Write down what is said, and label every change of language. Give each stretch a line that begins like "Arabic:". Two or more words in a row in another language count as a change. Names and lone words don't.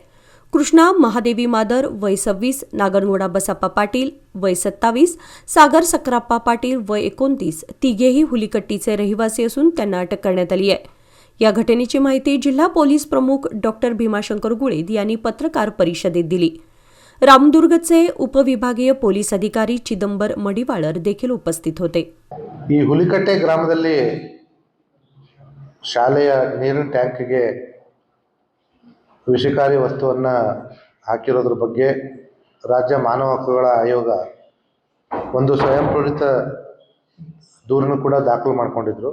Marathi: कृष्णा महादेवी मादर वय 26, नागनगोडा बसाप्पा पाटील वय 27, सागर सक्राप्पा पाटील वय 29 तिघेही हुलीकट्टीचे रहिवासी असून त्यांना अटक करण्यात आली आहे। या घटनेची माहिती जिल्हा पोलीस प्रमुख डॉक्टर भीमाशंकर गुळेद यांनी पत्रकार परिषदेत दिली। रामदुर्गचे उपविभागीय पोलीस अधिकारी चिदंबर मडिवाळर देखील उपस्थित होते।
Kannada: ಈ ಹುಲಿಕಟ್ಟೆ ಗ್ರಾಮದಲ್ಲಿ ಶಾಲೆಯ ನೀರಿನ ಟ್ಯಾಂಕ್ಗೆ ವಿಷಕಾರಿ ವಸ್ತುವನ್ನು ಹಾಕಿರೋದ್ರ ಬಗ್ಗೆ ರಾಜ್ಯ ಮಾನವ ಹಕ್ಕುಗಳ ಆಯೋಗ ಒಂದು ಸ್ವಯಂ ಪ್ರೇರಿತ ದೂರನ್ನು ಕೂಡ ದಾಖಲು ಮಾಡಿಕೊಂಡಿದ್ರು।